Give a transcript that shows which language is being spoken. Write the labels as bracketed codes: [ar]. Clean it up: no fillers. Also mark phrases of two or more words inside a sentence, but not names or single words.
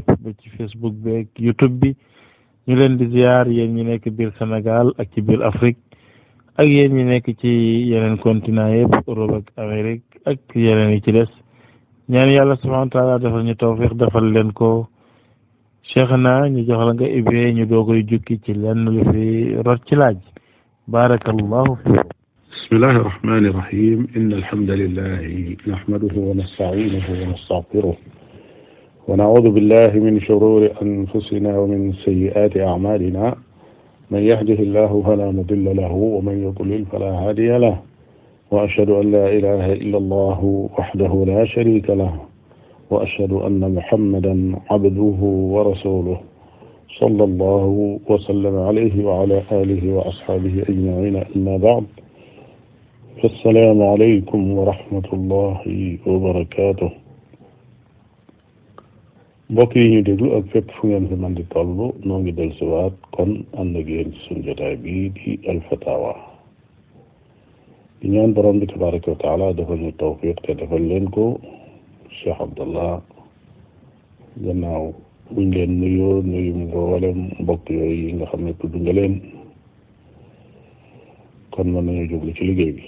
[wo] ba ci Facebook bi ak YouTube bi ñu leen di ziar yéen ñi nekk biir Sénégal ak ci biir Afrique ak yéen ñi nekk ci yeneen continent yëpp Europe ak Amérique ak yeneen yi ci des ñaan yàlla [ar] سبحانه وتعالى [wo] defal ñu tawfiq defal leen ko Cheikhna ñu jox la nga ibbee ñu doo koy jukki ci lenn lu fi rot ci laaj [ar] بارك الله فيكم. بسم الله الرحمن الرحيم إن الحمد لله نحمده ونستعينه ونستغفره ونعوذ بالله من شرور أنفسنا ومن سيئات أعمالنا من يهده الله فلا مضل له ومن يضلل فلا هادي له وأشهد أن لا إله إلا الله وحده لا شريك له وأشهد أن محمدا عبده ورسوله صلى الله وسلم عليه وعلى آله وأصحابه أجمعين أما بعد السلام عليكم ورحمة الله وبركاته. [wo] mbokk yi ñu déglu ak fépp fu ngeen fi man di toll noo ngi del siwaat kon ànd ak yéen ci suñu jotaay bii di alfatawa di ñaan borom bi [ar] تبارك وتعالى [wo] defal ñu tawfiq te defal leen ko. Cheikh Abdallah gannaaw buñ leen nuyoo nuyu mboolem mbokk yooyu yi nga xam ne tudd nga leen kon mën nañu jublu ci liggéey bi.